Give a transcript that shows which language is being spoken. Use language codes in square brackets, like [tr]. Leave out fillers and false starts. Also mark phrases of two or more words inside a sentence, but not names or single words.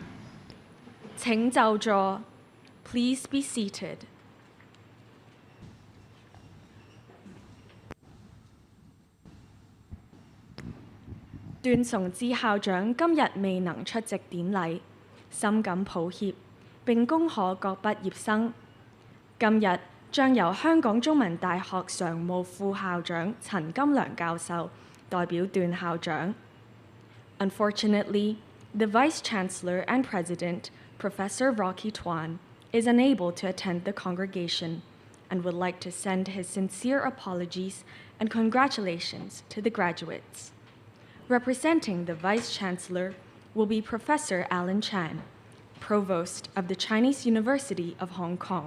[yue] 請就座。 [en] Please be seated. [yue] 段崇智校長今日未能出席典禮，深感抱歉，並恭賀各畢業生。今日將由香港中文大學常務副校長陳金樑教授代表段校長。 [en] Unfortunately, the Vice-Chancellor and President, Professor Rocky Tuan, is unable to attend the congregation and would like to send his sincere apologies and congratulations to the graduates. Representing the Vice-Chancellor will be Professor Alan Chan, Provost of the Chinese University of Hong Kong.